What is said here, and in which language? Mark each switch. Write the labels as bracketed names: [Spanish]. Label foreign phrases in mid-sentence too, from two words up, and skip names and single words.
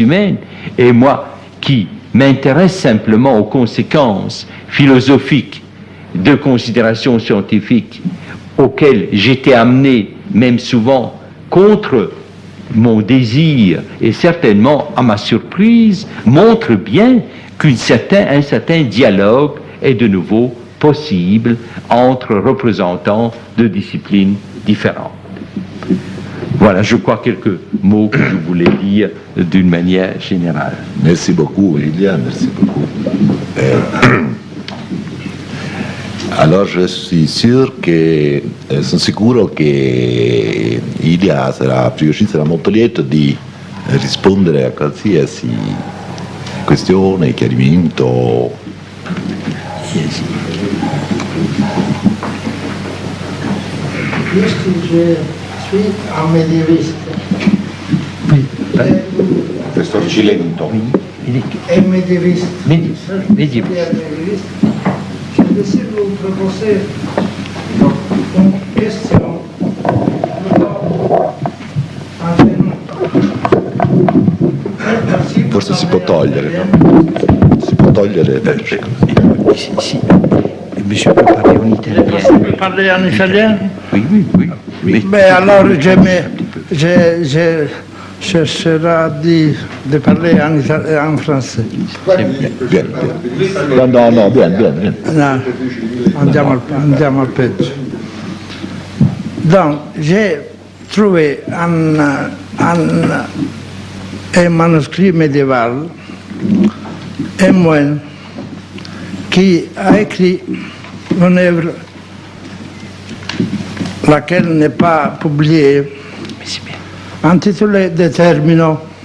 [French] humaines, et moi qui m'intéresse simplement aux conséquences philosophiques de considérations scientifiques auxquelles j'étais amené, même souvent, contre mon désir, et certainement à ma surprise, montre bien qu'un certain dialogue est de nouveau possible entre représentants de disciplines différentes. Voilà, je crois, quelques mots que je voulais dire d'une manière générale. Merci beaucoup, William, merci beaucoup. Alors, je suis sûr [Italian] che, sono sicuro che Ilia sarà molto lieto di rispondere a qualsiasi questione, chiarimento. [French] Puisque je suis un médiéviste, [Italian] Questo Cilento. [French] et médiéviste, Médiéviste. je vais vous proposer une question. [Italian] Forse si può togliere, no? Si può togliere. Si, [French] monsieur peut parler en italien. Vous pouvez parler en italien? Oui. Mais alors, je chercherai de parler en français. Bien. No, bien. [Italian] No, andiamo al peggio. [French] Donc, j'ai trouvé un manuscrit médiéval, un moine, qui a écrit une œuvre laquelle n'est pas publiée, intitulée De Termino,